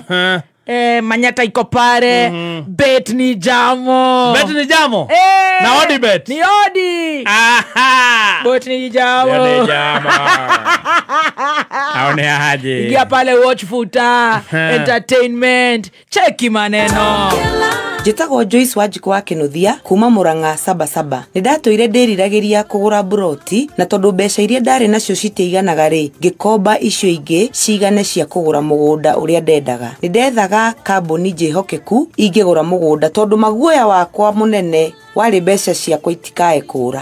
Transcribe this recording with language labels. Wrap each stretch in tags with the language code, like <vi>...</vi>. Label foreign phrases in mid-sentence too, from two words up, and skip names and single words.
<sw>Manyata iko pale.</sw> <luo>Bet ni jamo. Bet ni jamo? Na odi bet? Ni odi. Bet ni jamo. Bet ni jamo. Aone haje.</luo> <sw>Ingia pale watch futa. Entertainment. Cheki maneno.</sw> <ki>Njĩtagwo Joyce Wanjikũ wa Kĩnuthia kuma Murang'a Sabasaba. Nĩndatũire ndĩriragĩria kũgũra buroti na tondũ mbeca iria ndarĩ nacio citiiganaga rĩ, ngĩkomba icio ingĩ cigane cia kũgũra mũgũnda ũrĩa ndendaga. Nĩndethaga kambuni njĩhokeku ingĩgũra mũgũnda tondũ maguoya wakwa mũnene wari mbeca ciakwa itikae kũra.</ki>